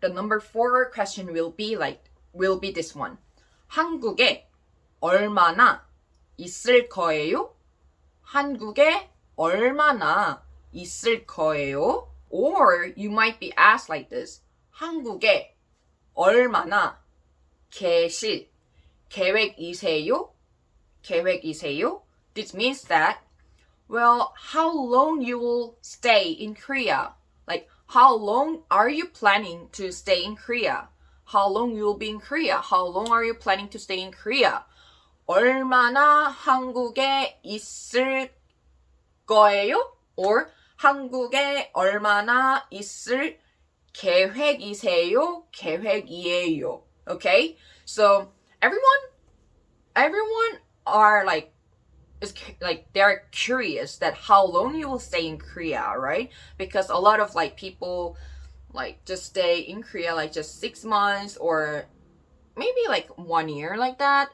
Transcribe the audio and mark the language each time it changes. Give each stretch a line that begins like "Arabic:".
English: The number 4 question will be this one.
Korean: 한국에 얼마나 있을 거예요? 한국에 얼마나 있을 거예요?
English: Or you might be asked like this.
Korean: 한국에 얼마나 계획이세요? 계획이세요?
English: This means that, well, how long you will stay in Korea? Like, how long are you planning to stay in Korea? How long you will be in Korea? How long are you planning to stay in Korea?
Korean: 얼마나 한국에 있을 거예요? Or 한국에 얼마나 있을 계획이세요? 계획이에요. Okay?
English: So everyone are like they're curious that how long you will stay in Korea, right? Because a lot of like people like just stay in Korea like just 6 months or maybe like 1 year like that.